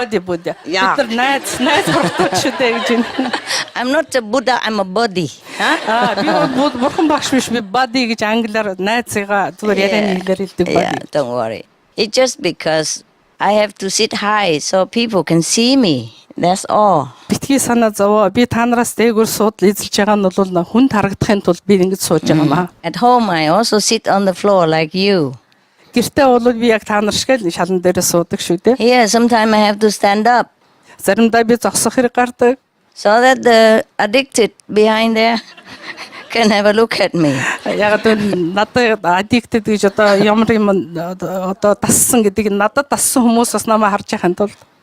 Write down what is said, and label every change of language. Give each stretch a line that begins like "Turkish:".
English: Body Buddha. Yeah.
Mongolian: Бид нар найз бурхтууд шүү дээ гэж байна.
English: I'm not a Buddha, I'm a buddy.
Mongolian: Би бол бурхан багш биш, би body гэж англиар найзыгаа зүгээр ярианы хэлээр хэлдэг
English: Yeah, body. don't worry. It's just because I have to sit high so people can see me. That's all.
Mongolian: Битгий санаа зовоо. Би та нараас дээгүүр суудл эзэлж байгаа нь бол хүн харагдахын тулд би ингэж сууж байгаа маа.
English: At home, I also sit on the floor like you.
Mongolian: Гэртээ бол би яг та нар шиг л шалан дээрээ суудаг шүү дээ.
English: Here, sometimes I have to stand up
Mongolian: Заримдаа би зогсох хэрэг гардаг.
English: so that the addicted behind there can have a look at me.
Mongolian: Яг л надад addicted гэж одоо ямар юм одоо тассан гэдгийг надад тассан хүмүүс бас намайг харж байхын тулд